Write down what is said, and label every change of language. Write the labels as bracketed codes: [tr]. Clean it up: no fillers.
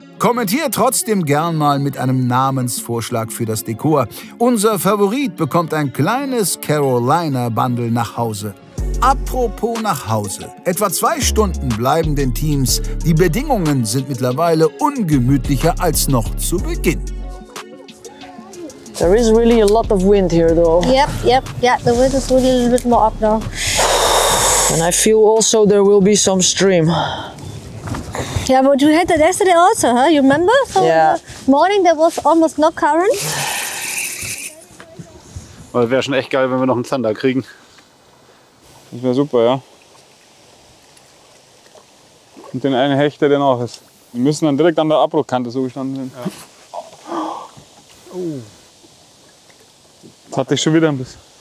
[de] Kommentiert trotzdem gern mal mit einem Namensvorschlag für das Dekor. Unser Favorit bekommt ein kleines Carolina-Bundle nach Hause. Apropos nach Hause. Etwa 2 Stunden bleiben den Teams. Die Bedingungen sind mittlerweile ungemütlicher als noch zu Beginn. [en] There is really a lot of wind here though. Yep. Yeah, the wind is really a little bit more up now. And I feel also there will be some stream. Yeah, but we had that yesterday also, huh? You remember? So Yeah. Morning there was almost no current. [de] Aber wäre schon echt geil, wenn wir noch einen Zander kriegen. Das wäre super, ja. Und den einen Hecht, der dann auch ist. Die müssen dann direkt an der Abbruchkante so gestanden sein. Ja. Oh. Jetzt hatte ich schon wieder ein bisschen.